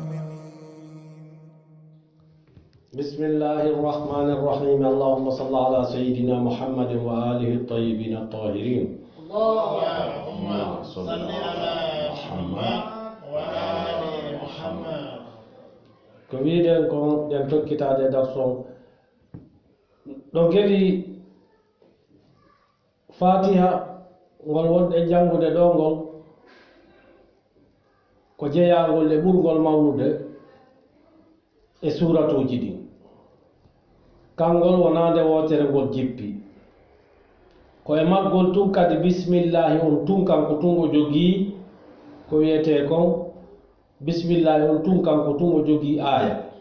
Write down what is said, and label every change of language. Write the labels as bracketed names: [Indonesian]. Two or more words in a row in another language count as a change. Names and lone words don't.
[Arabic] بسم الله الرحمن الرحيم. اللهم صل على سيدنا محمد وآله الطيبين الطاهرين. اللهم صل على محمد وآل محمد. [Fula] كويدن كون دن توكيتا دي درسون ɗo geli fatiha ngol wonɗe janngude ɗo ngol ko jeyangol e ɓurgol mawnude e suratuji ɗin kangol wonande wotere ngol jippi ko e maggol tun kadi bismillahi on tun kanko tun o jogii ko wiyete kon bismillahi on tun kanko tun o jogii aya